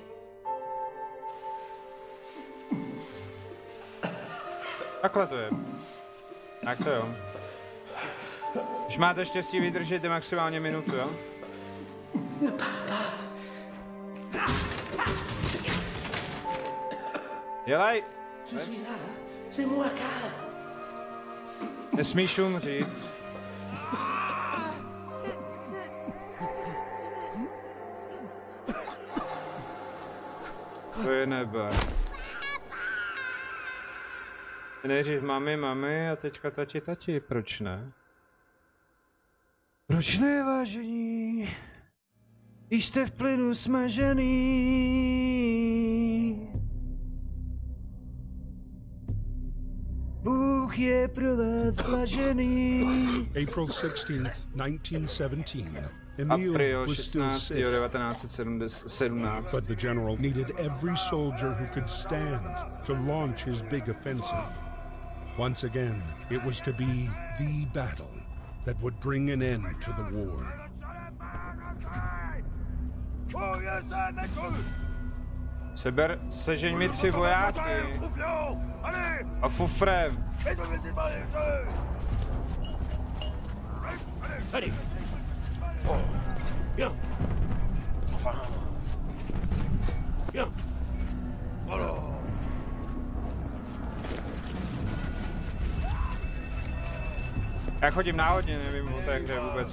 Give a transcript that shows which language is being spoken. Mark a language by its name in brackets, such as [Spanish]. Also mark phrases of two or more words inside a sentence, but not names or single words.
[Czech] Takhle to je. Tak to jo. Když máte štěstí, vydržíte maximálně minutu, jo? Dělej! [French] Je suis là. C'est moi, Karl. [Czech] Nesmíš umřít. To je nebe. Nejdřív mami a teďka tati, proč ne? Proč ne, vážení? Jste v plynu smažený. Bůh je pro vás blažený. [English] April 16th, 1917. April Emil was still 16. sick, 1917. but the general needed every soldier who could stand to launch his big offensive. Once again, it was to be the battle that would bring an end to the war. [Czech] Sežeň mi 3 vojáky. A fufrem. [French] Allez. Bien. Bien. Alors. [Czech] Já chodím náhodně, nevím o té hře vůbec.